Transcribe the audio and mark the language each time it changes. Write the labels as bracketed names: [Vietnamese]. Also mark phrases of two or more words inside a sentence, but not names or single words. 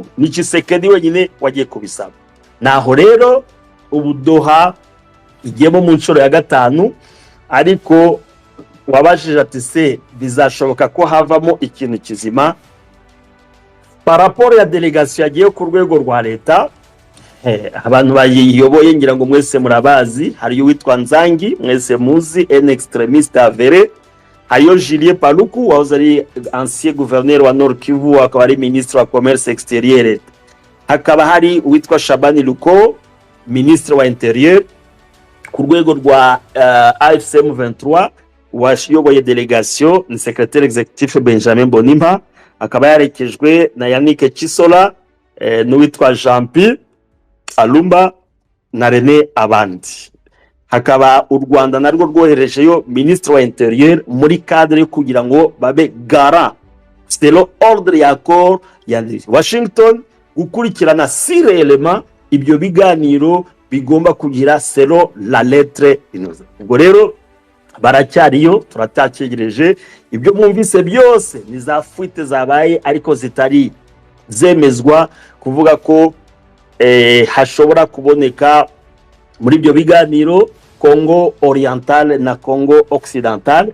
[Kinyarwanda] Ni Tshisekedi wenyine wagiye kubisaba. Naho rero ubu Doha igiyemo mu nshuro ya gatanu, ariko wabajije ati se bizashoboka ko havamo ikintu kizima? Par rapport ya delegation yagiye ku rwego rwa leta, abantu bayiyoboye ngira ngo mwese murabazi, hariyo witwa Nzangi, mwese muzi, [French] un extrémiste avéré. [Kinyarwanda] Hariyo Julien Paluku wahoze ari [French] ancien gouverneur [Kinyarwanda] wa Nord Kivu, akaba ari ministre wa [French] commerce extérieur. [Kinyarwanda] Hakaba hari witwa Shabani Luko, ministre wa intérieur. Ku rwego rwa AFCM 23 washiyoboye delegation ni secrétaire exécutif Benjamin Bonimpa, akaba yarekejwe na Yannick Chisola, n'uwitwa Jean-Pierre Alumba na René Abandi. Hakaba u Rwanda narwo rwoherejeyo ministre wa intérieur muri cadre kugira ngo babe garant [French] selon ordre [Kinyarwanda] ya accord ya Washington, gukurikirana si réellement ibyo biganiro bigomba kugira [French] selon la lettre [Kinyarwanda] inoze. Ubwo rero baracyariyo, turatakegereje. Ibyo mwumvise byose ni za fuite zabaye ariko zitari zemezwa kuvuga ko hashobora kuboneka muri ibyo biganiro Congo Oriental na Congo Occidental.